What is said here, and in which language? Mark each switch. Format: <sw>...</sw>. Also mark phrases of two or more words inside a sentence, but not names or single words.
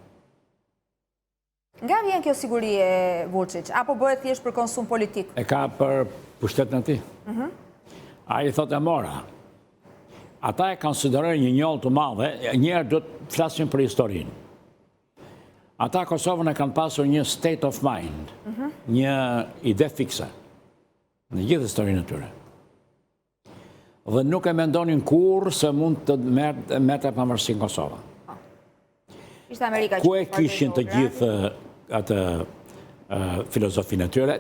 <sq>Nga vjen kjo siguri e Vučić, apo bëhet thjesht për konsum politik? E ka për pushtetin e tij. A i thot e mora. Ata e konsiderojnë një njollë të madhe, njerë do të flasim për historinë. Ata Kosovën e kanë pasur një</sq> <en>state of mind,</en> <sq>një ide fikse, në gjithë historinë e tyre. Dhe nuk e mendonin kur se mund të merrte pavarësinë Kosova. Ku e kishin të gjithë atë filozofinë e tyre?</sq>